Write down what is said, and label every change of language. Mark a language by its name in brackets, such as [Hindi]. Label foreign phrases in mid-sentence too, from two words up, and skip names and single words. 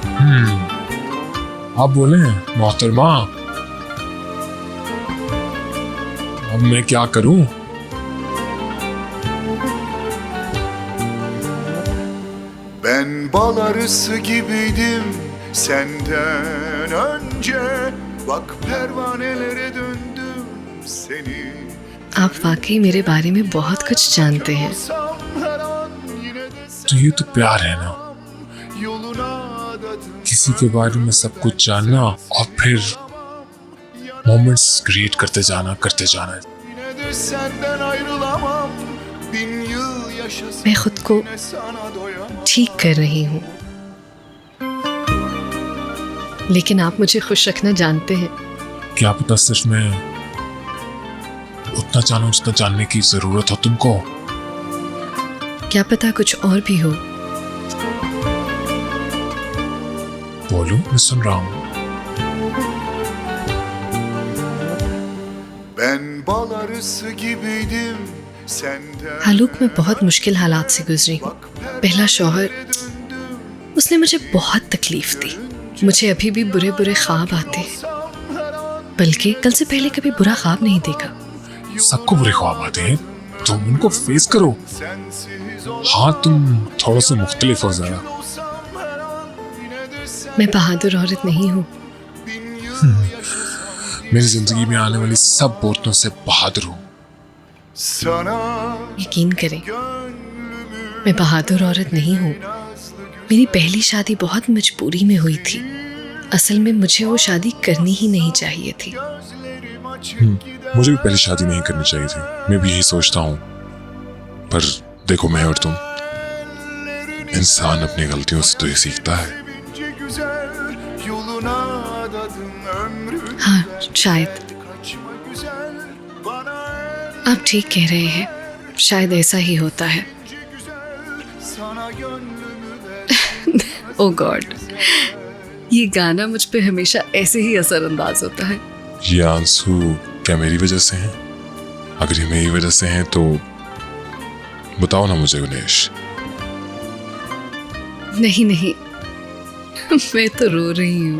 [Hindi] आप बोले मोहतरमा, अब मैं क्या करूं? [Turkish] Ben bal arısı gibiydim senden önce. Bak pervanelere döndüm seni. [Hindi] आप वाकई मेरे बारे में बहुत कुछ जानते हैं। [Turkish] Olsam her an yine de [Hindi] तो ये तो प्यार है ना, [Turkish] yoluna adadım. [Hindi] किसी के बारे में सब कुछ जानना और फिर [English] moments create [Hindi] करते जाना। [Turkish] Yine de senden ayrılamam. Bin yıl yaşasam [Hindi] मैं खुद को [Turkish] yine sana doyamam. [Hindi] ठीक कर रही हूँ, लेकिन आप मुझे खुश रखना जानते हैं। क्या पता सिर्फ मैं उतना जानूं जितना जानने की जरूरत हो तुमको। क्या पता कुछ और भी हो। बोलो, मैं सुन रहा हूँ। [Turkish] Ben bal arısı gibiydim senden. [Hindi] आलोक, मैं बहुत मुश्किल हालात से गुजरी हूँ। पहला शौहर, उसने मुझे बहुत तकलीफ दी। मुझे अभी भी बुरे बुरे ख्वाब आते हैं, बल्कि कल से पहले कभी बुरा ख्वाब नहीं देखा। सबको बुरे ख्वाब आते हैं, तुम उनको फेस करो। [Turkish] Sensiz [Hindi] हाँ, तुम थोड़ा सा मुख्तलिफ हो जरा। [Turkish] olsam her an yine de sen. [Hindi] मैं बहादुर औरत नहीं हूँ। [Turkish] Bin yıl yaşasam [Hindi] मेरी जिंदगी में आने वाली सब बोतलों से बहादुर हूँ। [Turkish] sana [Hindi] यकीन करें, [Turkish] gönlümü [Hindi] मैं बहादुर औरत नहीं हूँ। मेरी पहली शादी बहुत मजबूरी में हुई थी। असल में मुझे वो शादी करनी ही नहीं चाहिए थी। [Turkish] gözlerim açık gider. [Hindi] मुझे भी पहले शादी नहीं करनी चाहिए थी, मैं भी यही सोचता हूँ। पर देखो, मैं और तुम, इंसान अपनी गलतियों से तो ये सीखता है। [Turkish] Sevince güzel yoluna adadım ömrümü. [Hindi] हाँ, शायद [Turkish] Kaçma güzel bana [Hindi] आप ठीक कह रहे हैं। शायद ऐसा ही होता है। [Turkish] ence güzel sana gönlümü ver. [English] Oh God, [Hindi] ये गाना मुझ पे हमेशा ऐसे ही असरअंदाज होता है। ये आंसू क्या मेरी वजह से हैं? अगर ये मेरी वजह से हैं तो बताओ ना मुझे गणेश। नहीं नहीं, मैं तो रो रही हूँ।